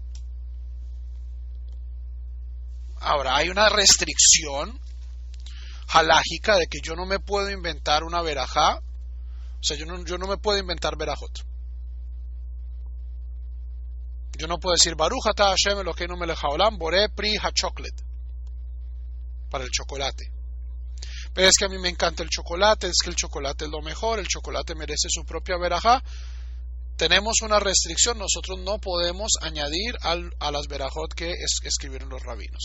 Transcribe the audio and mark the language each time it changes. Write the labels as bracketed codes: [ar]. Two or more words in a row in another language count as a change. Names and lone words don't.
[es] Ahora, hay una restricción halágica de que yo no me puedo inventar una verajá, o sea, yo no me puedo inventar verajot. Yo no puedo decir [he] ברוך אתה השם אלוקינו מלך העולם בורא פרי הצ'וקולטה [es] para el chocolate. Pero es que a mí me encanta el chocolate, es que el chocolate es lo mejor, el chocolate merece su propia verajá. Tenemos una restricción, nosotros no podemos añadir a las verajot que escribieron los rabinos.